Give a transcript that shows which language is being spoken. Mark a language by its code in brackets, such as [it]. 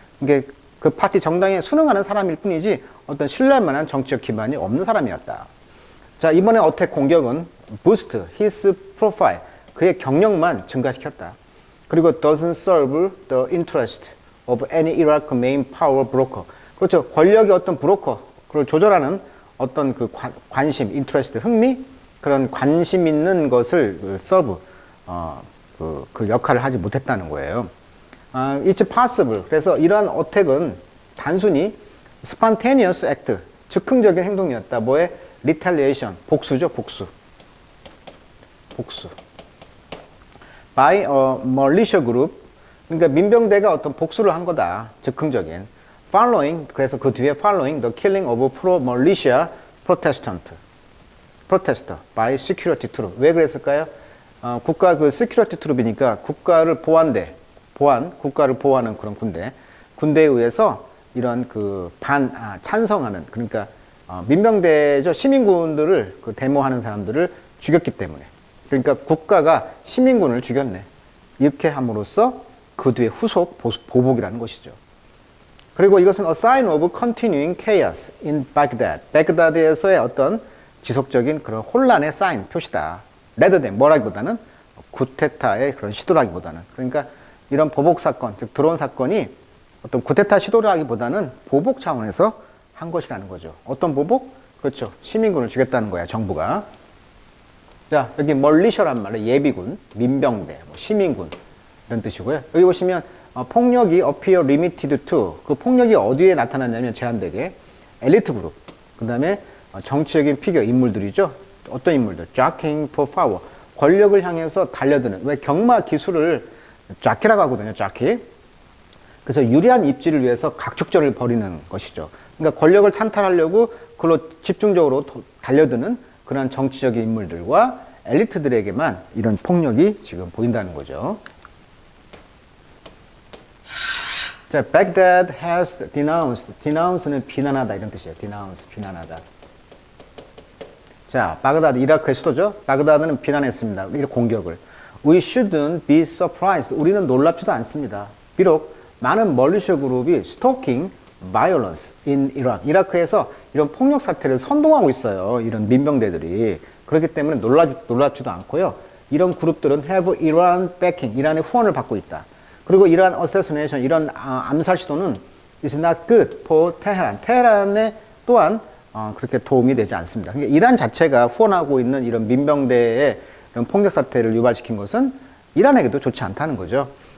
[ko] 이게 그 파티 정당에 순응하는 사람일 뿐이지 어떤 신뢰할 만한 정치적 기반이 없는 사람이었다. 자, 이번에 어택 공격은 [en] boost his profile. [ko] 그의 경력만 증가시켰다. [en] 그리고 doesn't serve the interest of any Iraq main power broker. [ko] 그렇죠. 권력의 어떤 브로커, 그걸 조절하는 어떤 그 관심, interest, 흥미, 그런 관심 있는 것을 serve, 그 역할을 하지 못했다는 거예요. [en] It's possible. [ko] 그래서 이러한 어택은 단순히 [en] spontaneous act, [ko] 즉흥적인 행동이었다. 뭐의? retaliation, 복수죠, 복수. [en] by a militia group, [ko] 그러니까 민병대가 어떤 복수를 한 거다. 즉흥적인. [en] following, [ko] 그래서 그 뒤에 [en] following the killing of pro-militia protester by security troop. [ko] 왜 그랬을까요? 국가 그 security troop이니까 국가를 국가를 보호하는 그런 군대에 의해서 이런 그 찬성하는, 그러니까 민병대죠. 시민군들을 그 데모하는 사람들을 죽였기 때문에. 그러니까 국가가 시민군을 죽였네. 이렇게 함으로써 그 뒤에 후속 보복이라는 것이죠. 그리고 이것은 [en] a sign of continuing chaos in Baghdad. [ko] 베그다드에서의 어떤 지속적인 그런 혼란의 사인, 표시다. rather than 뭐라기보다는 쿠데타의 그런 시도라기보다는. 그러니까 이런 보복 사건, 즉 드론 사건이 어떤 쿠데타 시도라기보다는 보복 차원에서 한 것이라는 거죠. 어떤 보복? 그렇죠. 시민군을 죽였다는 거야, 정부가. 자, 여기 멀리셔란 말은 예비군, 민병대, 시민군 이런 뜻이고요. 여기 보시면 폭력이 [en] appear limited to, [ko] 그 폭력이 어디에 나타났냐면 제한되게 엘리트 그룹, 그 다음에 정치적인 피겨 인물들이죠. 어떤 인물들? [en] jockeying for power, [ko] 권력을 향해서 달려드는, 왜 경마 기술을 jockey라고 하거든요. [en] jockey. [ko] 그래서 유리한 입지를 위해서 각축전을 벌이는 것이죠. 그러니까 권력을 찬탈하려고 그걸로 집중적으로 달려드는 그런 정치적인 인물들과 엘리트들에게만 이런 폭력이 지금 보인다는 거죠. [en] 자, Baghdad has denounced. [ko] denounce는 비난하다 이런 뜻이에요. denounce, 비난하다. 자, 바그다드, 이라크의 수도죠. 바그다드는 비난했습니다. 이 공격을. [en] We shouldn't be surprised. [ko] 우리는 놀랍지도 않습니다. 비록 많은 멀리셔 그룹이 [en] stalking violence in Iraq. [ko] 이라크에서 이런 폭력 사태를 선동하고 있어요. 이런 민병대들이. 그렇기 때문에 놀랍지도 않고요. 이런 그룹들은 [en] have Iran backing. [ko] 이란의 후원을 받고 있다. 그리고 이러한 assassination, 이런 암살 시도는 [en] is not good for [ko] 테헤란. 테헤란에 또한 그렇게 도움이 되지 않습니다. 그러니까 이란 자체가 후원하고 있는 이런 민병대의 이런 폭력 사태를 유발시킨 것은 이란에게도 좋지 않다는 거죠.